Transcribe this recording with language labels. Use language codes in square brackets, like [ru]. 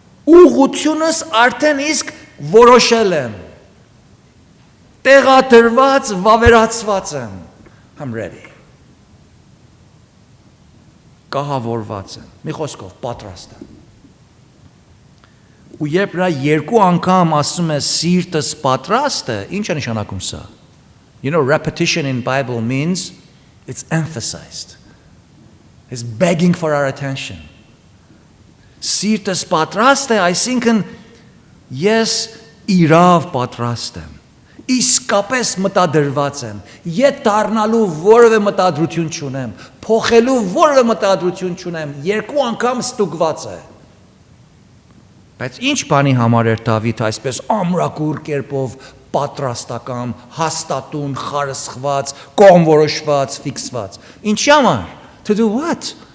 [hy] Ուղղությունս արդեն իսկ որոշել եմ, տեղադրված, վավերացված եմ, [en] I'm ready. [hy] Կահավորված եմ, մի խոսքով, պատրաստ եմ։ Ու երբ նա երկու անգամ ասում է սիրտս պատրաստ է, ինչ է նշանակում սա? [en] You know, repetition in Bible means it's emphasized. It's begging for our attention. [hy] Սիրտս պատրաստ է, այսինքն ես իրավ պատրաստ եմ, իսկապես մտադրված եմ, ետ դառնալու որևէ մտադրություն չունեմ, փոխելու որևէ մտադրություն չունեմ, երկու անգամ ստուգված է։ Բայց ինչ բանի համար էր Դավիթ այսպես ամրակուր կերպով պատրաստական, հաստատուն, խարսխված, կողմորոշված, ֆիքսված։ Ինչի համար? [en] To do what?